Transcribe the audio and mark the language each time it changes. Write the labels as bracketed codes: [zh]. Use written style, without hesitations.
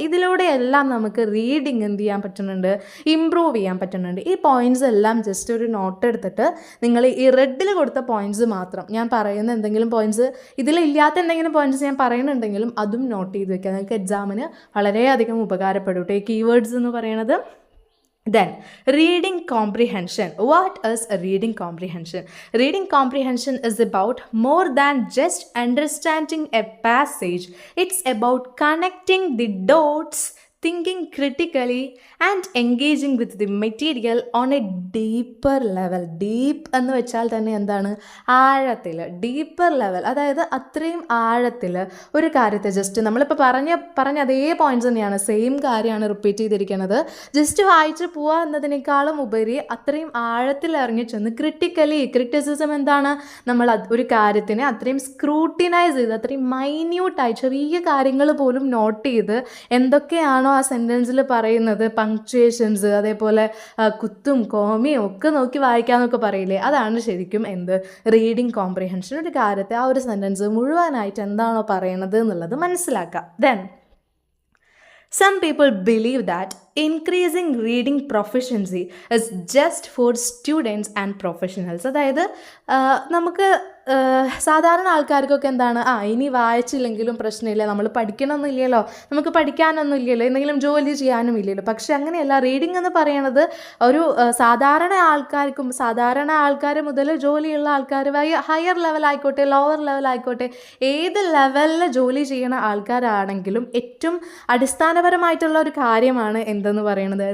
[ml] ഇതിലൂടെയെല്ലാം നമുക്ക് റീഡിങ് എന്ത് ചെയ്യാൻ പറ്റുന്നുണ്ട്, ഇമ്പ്രൂവ് ചെയ്യാൻ പറ്റുന്നുണ്ട്. ഈ പോയിന്റ്സ് എല്ലാം ജസ്റ്റ് ഒരു നോട്ട് എടുത്തിട്ട് നിങ്ങൾ ഈ റെഡിൽ കൊടുത്ത പോയിന്റ്സ് മാത്രം, ഞാൻ പറയുന്ന എന്തെങ്കിലും പോയിന്റ്സ്, ഇതിലില്ലാത്ത എന്തെങ്കിലും പോയിന്റ്സ് ഞാൻ പറയുന്നുണ്ടെങ്കിലും അതും നോട്ട് ചെയ്ത് വെക്കുക. നിങ്ങൾക്ക് എക്സാമിന് വളരെയധികം ഉപകാരപ്പെടും ഈ കീവേഡ്സ് എന്ന് പറയുന്നത്. [en] Then, reading comprehension. What is reading comprehension? Reading comprehension is about more than just understanding a passage. It's about connecting the dots thinking critically and engaging with the material on a deeper level. [ml] Deep എന്ന് വെച്ചാൽ തന്നെ എന്താണ്? ആഴത്തിൽ, deeper level. അതായത് അത്രയും ആഴത്തിൽ ഒരു കാര്യത്തെ ജസ്റ്റ് നമ്മളിപ്പോൾ പറഞ്ഞ അതേ പോയിന്റ്സ് തന്നെയാണ്, സെയിം കാര്യമാണ് റിപ്പീറ്റ് ചെയ്തിരിക്കുന്നത്. ജസ്റ്റ് വായിച്ച് പോവുക എന്നതിനേക്കാളും ഉപരി അത്രയും ആഴത്തിൽ ഇറങ്ങി ചെന്ന് ക്രിറ്റിസിസം എന്താണ്? നമ്മൾ ഒരു കാര്യത്തിനെ അത്രയും സ്ക്രൂട്ടിനൈസ് ചെയ്ത് അത്രയും മൈന്യൂട്ടായി ചെറിയ കാര്യങ്ങൾ പോലും നോട്ട് ചെയ്ത് എന്തൊക്കെയാണോ ആ സെൻറ്റൻസിൽ പറയുന്നത്, പങ്ക്ച്വേഷൻസ്, അതേപോലെ കുത്തും കോമിയും ഒക്കെ നോക്കി വായിക്കാമെന്നൊക്കെ പറയില്ലേ, അതാണ് ശരിക്കും എന്ത്? Reading comprehension. ഒരു കാര്യത്തെ ആ ഒരു സെൻറ്റൻസ് മുഴുവനായിട്ട് എന്താണോ പറയണത് എന്നുള്ളത് മനസ്സിലാക്കാം. [en] Then some people believe that increasing reading proficiency is just for students and professionals. [ml] അതായത് നമുക്ക് സാധാരണ ആൾക്കാർക്കൊക്കെ എന്താണ്, ഇനി വായിച്ചില്ലെങ്കിലും പ്രശ്നമില്ല, നമ്മൾ പഠിക്കണമെന്നില്ലല്ലോ, നമുക്ക് പഠിക്കാനൊന്നും ഇല്ലല്ലോ, എന്തെങ്കിലും ജോലി ചെയ്യാനും ഇല്ലല്ലോ. പക്ഷെ അങ്ങനെയല്ല. റീഡിംഗ് എന്ന് പറയുന്നത് ഒരു സാധാരണ ആൾക്കാർ മുതൽ ജോലിയുള്ള ആൾക്കാർ, ഹയർ ലെവലായിക്കോട്ടെ ലോവർ ലെവലായിക്കോട്ടെ, ഏത് ലെവലിൽ ജോലി ചെയ്യുന്ന ആൾക്കാരാണെങ്കിലും ഏറ്റവും അടിസ്ഥാനപരമായിട്ടുള്ള ഒരു കാര്യമാണ് എന്തെന്ന് പറയുന്നത്?